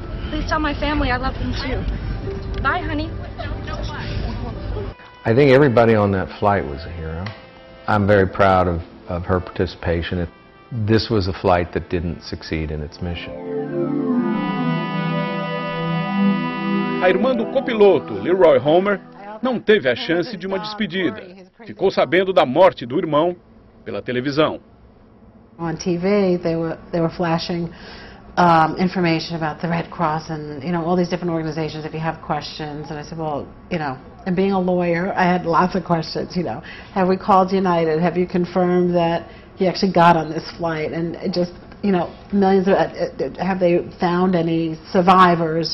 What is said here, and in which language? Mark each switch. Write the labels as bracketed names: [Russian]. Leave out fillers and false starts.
[English] Please tell my family I love them too. Bye, honey. I think everybody on that flight was a hero. I'm very proud of her participation. This was a flight that didn't succeed in its mission. [Portuguese] A irmã do copiloto, Leroy Homer, não teve a chance de uma despedida. Ficou sabendo da morte do irmão pela televisão. [English] On TV, they were flashing information about the Red Cross and, all these different organizations if you have questions. And I said, well, and being a lawyer, I had lots of questions, Have we called United? Have you confirmed that he actually got on this flight? And it just, millions of, have they found any survivors?